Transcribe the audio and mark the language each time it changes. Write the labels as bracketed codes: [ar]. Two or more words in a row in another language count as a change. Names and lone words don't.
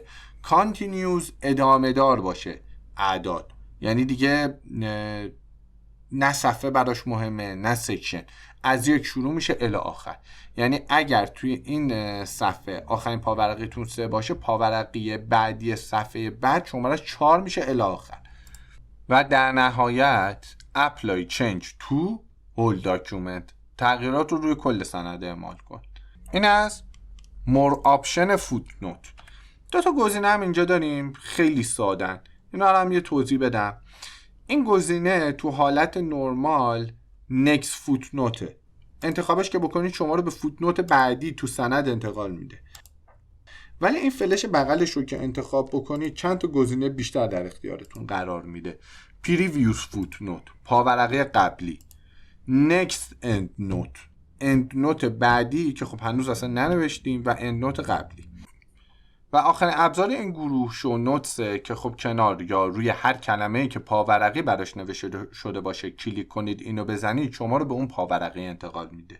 [fa] کانتینیوز، ادامه دار باشه اعداد، یعنی دیگه نه صفحه براش مهمه نه سکشن، از 1 شروع میشه الی آخر. یعنی اگر توی این صفحه آخرین پاورقیتون 3 باشه، پاورقی بعدی صفحه بعد شمارش 4 میشه الی آخر. و در نهایت [en] apply change to whole document، [fa] تغییرات رو روی کل سند اعمال کن. این از [en] more option footnote. [fa] 2 تا گزینه هم اینجا داریم، خیلی سادن، اینا رو هم یه توضیح بدم. این گزینه تو حالت نرمال [en] next footnote، [fa] انتخابش که بکنید شما رو به فوتنوت بعدی تو سند انتقال میده. ولی این فلش بغلش رو که انتخاب بکنید چند تا گزینه بیشتر در اختیارتون قرار میده. [en] previous footnote، [fa] پاورقی قبلی. [en] next endnote، [fa] endnote بعدی که خب هنوز اصلا ننوشتیم، و endnote قبلی. و آخرین ابزار این گروه [en] show notes [fa] که خب کنار یا روی هر کلمه‌ای که پاورقی براش نوشته شده باشه کلیک کنید، اینو بزنید، شما رو به اون پاورقی انتقال میده.